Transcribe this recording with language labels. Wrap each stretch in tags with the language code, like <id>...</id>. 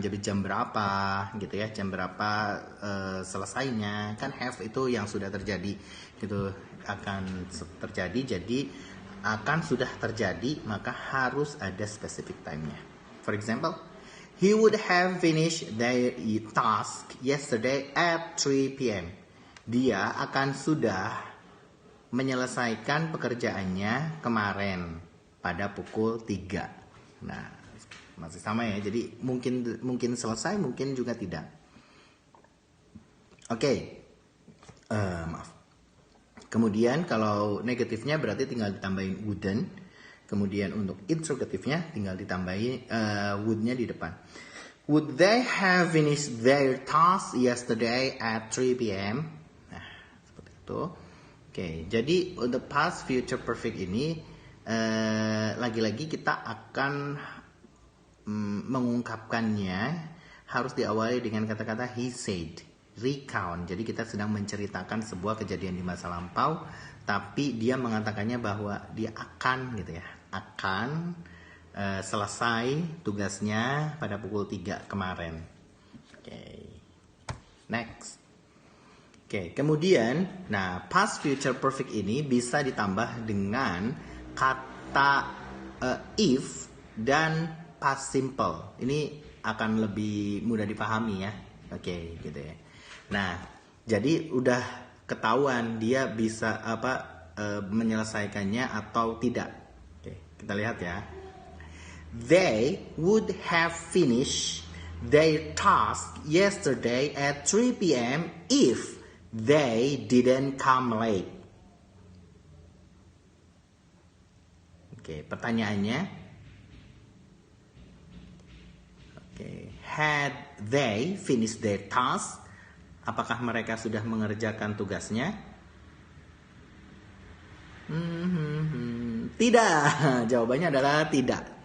<id>Jadi jam berapa gitu ya, jam berapa selesainya. Kan have itu yang sudah terjadi gitu, akan terjadi. Jadi akan sudah terjadi, maka harus ada specific time-nya.</id> <en>For example, he would have finished their task yesterday at 3 p.m.</en> <id>Dia akan sudah menyelesaikan pekerjaannya kemarin pada pukul 3. Nah, masih sama ya. Jadi mungkin selesai, mungkin juga tidak. Oke. Maaf. Kemudian kalau negatifnya berarti tinggal ditambahin wouldn't. Kemudian untuk interrogatifnya tinggal ditambahin would-nya di depan.</id> <en>Would they have finished their task yesterday at 3 p.m.?</en> <id>Nah, seperti itu. Oke, jadi untuk past future perfect ini lagi-lagi kita akan mengungkapkannya harus diawali dengan kata-kata</id> <en>he said, recount.</en> <id>Jadi kita sedang menceritakan sebuah kejadian di masa lampau, tapi dia mengatakannya bahwa dia akan gitu ya, akan selesai tugasnya pada pukul 3 kemarin. Oke. Next. Oke, kemudian nah past future perfect ini bisa ditambah dengan kata if dan past simple. Ini akan lebih mudah dipahami ya. Oke, gitu ya. Nah, jadi udah ketahuan dia bisa menyelesaikannya atau tidak. Oke, kita lihat ya.</id> <en>They would have finished their task yesterday at 3 p.m. if they didn't come late.</en> <id>Oke, pertanyaannya.</id> <en>Oke, had they finished their task?</en> <id>Apakah mereka sudah mengerjakan tugasnya? Tidak. Jawabannya adalah tidak.</id>